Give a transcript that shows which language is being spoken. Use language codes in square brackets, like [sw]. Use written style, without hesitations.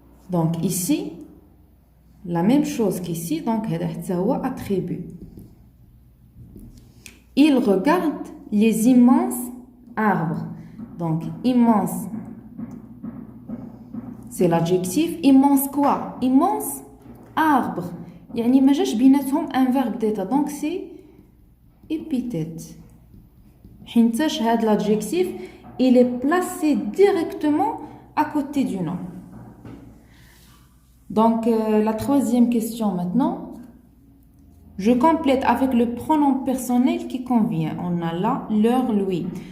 [fr] Donc ici, la même chose qu'ici, donc [ar] هذا حتى هو [fr] attribut. Il regarde les immenses arbres. Donc, immense, c'est l'adjectif. Immense quoi? Immense arbre. [ar] يعني ما جاش بيناتهم [fr] un verbe d'état. Donc, c'est épithète. [ar] حينتاش هاد [fr] l'adjectif, il est placé directement à côté du nom. Donc, la troisième question maintenant. Je complète avec le pronom personnel qui convient. On a là, leur, lui.